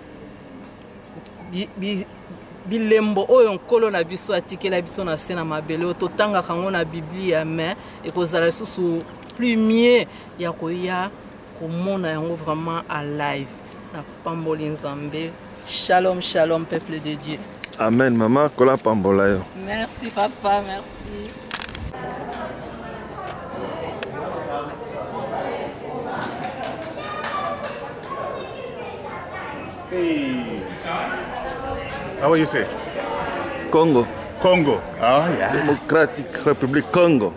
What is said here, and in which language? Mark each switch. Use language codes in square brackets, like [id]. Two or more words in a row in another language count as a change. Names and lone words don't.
[ln] bilembo oyo nkolo na biso atikela biso na se na mabele oyo totangaka yango na biblia mais ekozala lisusu [fr] plus mieux [ln] ya koya komona yango [fr] vraiment à live [ln] na pamboli nzambe. [he] Shalom shalom [fr] peuple de Dieu. [ln] Amen maman kola pambola yo. [fr] Merci papa, merci. [en] Hey. How you say? Congo. Congo. Oh yeah. Democratic Republic Congo.